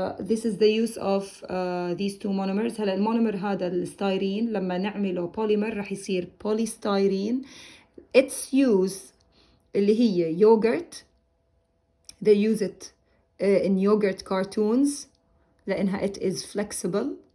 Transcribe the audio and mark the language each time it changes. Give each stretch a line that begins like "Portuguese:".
English: This is the use of these two monomers.
Arabic: هلا المونومر هذا الستايرين لما نعمله بوليمر رح يصير بوليستايرين.
English: its use
Arabic: اللي هي
English: yogurt. they use it in yogurt cartoons
Arabic: لأنها
English: it is flexible.